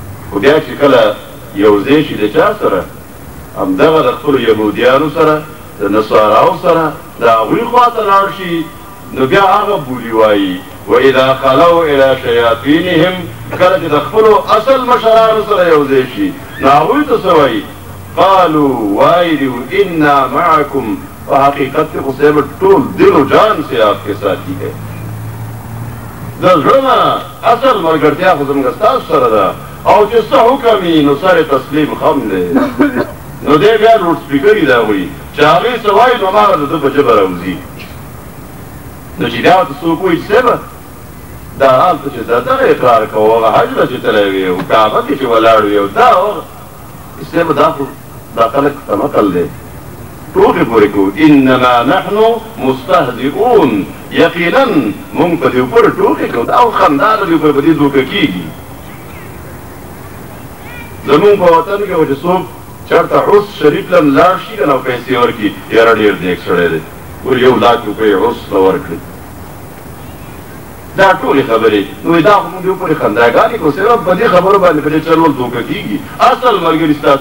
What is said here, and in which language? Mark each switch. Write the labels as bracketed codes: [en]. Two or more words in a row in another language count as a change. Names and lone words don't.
[ps] خو بیا چې کله یو ځای شي د چا سره همدغه د خپلو یهودیانو سره د نصاراو سره د هغوی خواته لاړ شي نو بیا هغه بولي وایي [ar] واذا خلوا الى شیاطینهم [ps] کله چې د خپلو اصل مشرانو سره یو ځای شي نو هغوی ته څه وایي قالوا وایي دیو [ar] انا معکم [ps] په حقیقت کې خو صاحب ټول [ur] دل و جان سے آپ کے ساتھی ہے [ps] د زړه نه اصل ملګرتیا خو زموږ ستاسو سره ده او چې څه حکم وي نو سر تسلیم خم دی نو دی بیا لوډ سپیکر یې د هغوی چې هغې څه وایي نو هماغه د ده په ژبه راوځي نو چې بیا ورته څوک وایي چې صاحبه دا هلته چې دا دغه اقرار کوو هغه حج ته چې تللی وي او کعبه کې چې ولاړ وي او دا هغه صاحبه دا خو دا خلک تمقل دی ټوکې پورې کوو [ar] انما نحن مستهزئون [ps] یقینا مونږ په دې پورې ټوکې کوو او خندا د دې په دې دوکه کېږي زمونږ په وطن کې چې څوک چېرته عرس شریف لم لاړ شي که نه پیسې ورکړي یاره ډېر نیک سړی دی ګور 1 لاک روپۍ عرس له ورکړي دا ټولې خبرې نو دا خو موږ دې پورې خنداګانې کوو صرف په دې خبرو باندې په دې چلول دوکه کېږي اصل ملګري ستاسو